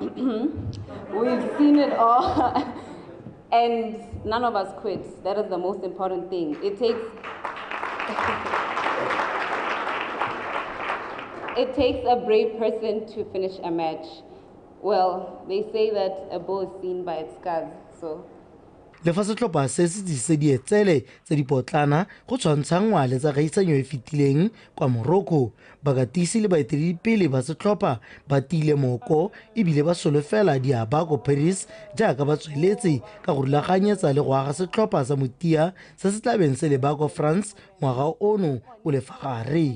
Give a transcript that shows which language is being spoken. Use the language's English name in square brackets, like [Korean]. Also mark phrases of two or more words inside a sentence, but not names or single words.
[English] We've seen it all, and none of us quit. That is the most important thing. It takes a brave person to finish a match. Well, they say that a bull is seen by its scars, so. [Tswana] Le fa setlhopha se se di etsele tse di potlana go tshwantsha ngwale tsa kgaisanyo e fetileng kwa Morocco, bakatisi le baeteledipele ba setlhopha ba tiile moko ebile ba solofela di aba ko Paris jaaka ba tsweletse ka go rulaganyetsa le go aga setlhopha sa motia se se tlabeng se le ba ko France ngwaga ono o le fa gare.